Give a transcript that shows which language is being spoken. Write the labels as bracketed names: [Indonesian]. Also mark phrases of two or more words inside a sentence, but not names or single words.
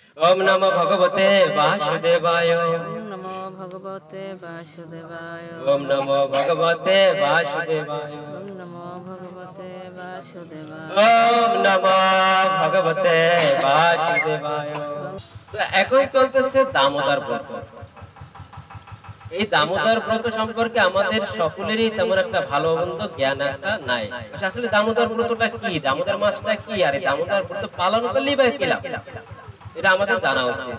[Sanskrit] ओम नमो भगवते वासुदेवाय। ओम नमो भगवते वासुदेवाय। ओम नमो भगवते वासुदेवाय। ओम नमो भगवते वासुदेवाय। ओम नमो भगवते वासुदेवाय। [Bangla] তো এখন চলতেছে দামোদর ব্রত। এই দামোদর ব্রত সম্পর্কে আমাদের সকলেরই তেমন একটা ভালো মন্দ জ্ঞান একটা নাই। আসলে দামোদর ব্রতটা কি, দামোদর মাসটা কি, আর এই দামোদর ব্রত পালন করলেই বা কি লাভ, এটা আমাদের জানা উচিত।